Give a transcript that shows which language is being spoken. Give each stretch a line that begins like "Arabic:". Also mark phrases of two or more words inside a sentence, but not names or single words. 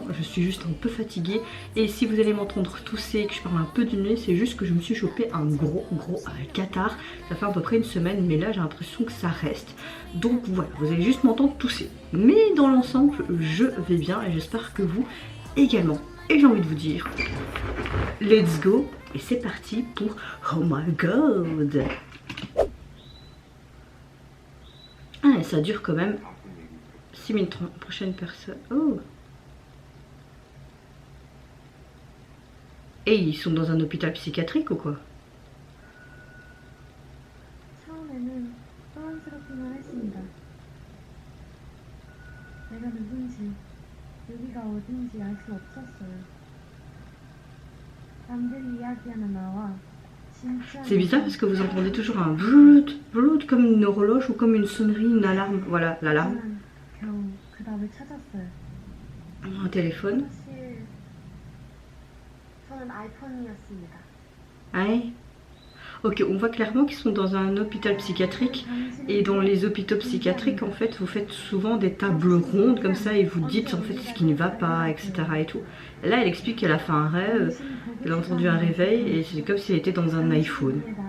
French: Je suis juste un peu fatiguée. Et si vous allez m'entendre tousser, que je parle un peu du nez, c'est juste que je me suis chopé un gros catarrhe. Ça fait à peu près une semaine, mais là j'ai l'impression que ça reste. Donc voilà, vous allez juste m'entendre tousser. Mais dans l'ensemble, je vais bien et j'espère que vous également. Et j'ai envie de vous dire,
English: let's go.
French: Et c'est parti pour Oh My God. Ah, et ça dure quand même 6 minutes 30. Prochaine personne. Oh. Et ils sont dans un hôpital psychiatrique ou quoi?
Korean: 여기가 어딘지 알 수 없었어요. 남들이 이야기하는 나와 진짜.
French: C'est bizarre parce que vous entendez toujours un blout, blout comme une horloge ou comme une sonnerie, une alarme. Voilà, l'alarme.
Korean: 겨우 그 답을 찾았어요.
French: Un téléphone.
Korean: 사실 저는 아이폰이었습니다.
French: Ouais. Ok, on voit clairement qu'ils sont dans un hôpital psychiatrique et dans les hôpitaux psychiatriques en fait vous faites souvent des tables rondes comme ça et vous dites en fait ce qui ne va pas, etc. et tout. Et là elle explique qu'elle a fait un rêve, elle a entendu un réveil et c'est comme si elle était dans un iPhone.